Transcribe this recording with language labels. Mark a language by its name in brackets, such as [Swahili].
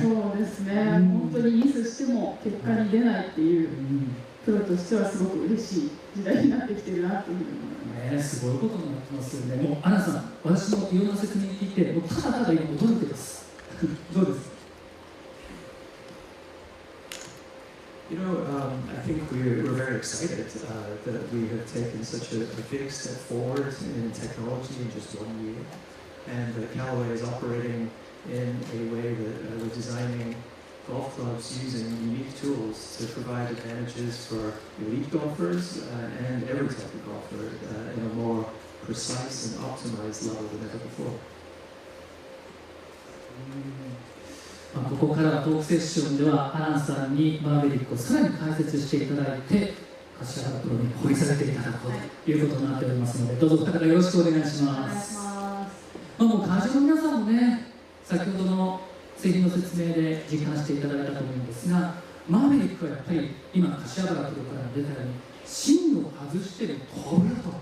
[Japanese] そうですね、本当にミスしても結果に出ないっていう、プロとしてはすごく嬉しい時代になってきてるなというふうに思います。すごいことになってますよね。もうアナさん、私もいろんな説明聞いて、もうただただ今驚いてます。どうですか [English] ？You know, I think we're very excited that we have taken such a big step forward in technology in just 1 year, and that Callaway is operating in a way that we're designing golf clubs using unique tools to provide advantages for elite golfers and every type of golfer in a more precise and optimized level than ever before. [Japanese] ここからはトークセッションではアナンさんにマーベリックをさらに解説していただいて、柏原プロに掘り下げていただくということになっておりますので、どうぞお二方よろしくお願いします。もう会場の皆さんもね、先ほどの製品の説明で実感していただいたと思うんですが、マーベリックはやっぱり今柏原プロから出たように芯を外してる飛ぶよ